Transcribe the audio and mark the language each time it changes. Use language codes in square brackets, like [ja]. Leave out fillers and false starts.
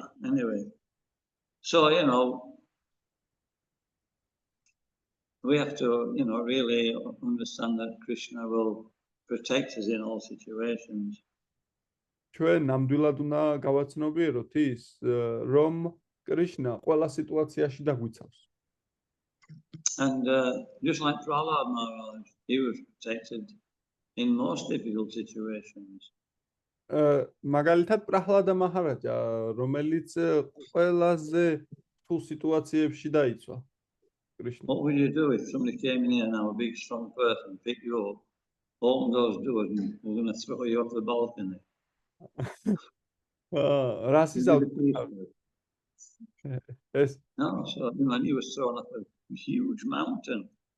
[en] Anyway, so we have to really understand that Krishna will protect us in all situations. [ka] ჩვენ ნამდვილად უნდა გავაცნობიეროთ ის, რომ კრიშნა ყველა სიტუაციაში დაგვიცავს. [en] And just like Prahlad Maharaj, he was protected in most difficult situations. [ka] მაგალითად პრაჰლადა მაჰარაჯა, რომელიც ყველაზე რთულ სიტუაციებში დაიცვა კრიშნა. [en] What would you do if somebody came in here now, a big strong person, pick you up, open those doors, and we're going to throw you off the balcony? [ka] რას იზავთ? ეს [en] No, so and he was thrown off a huge mountain.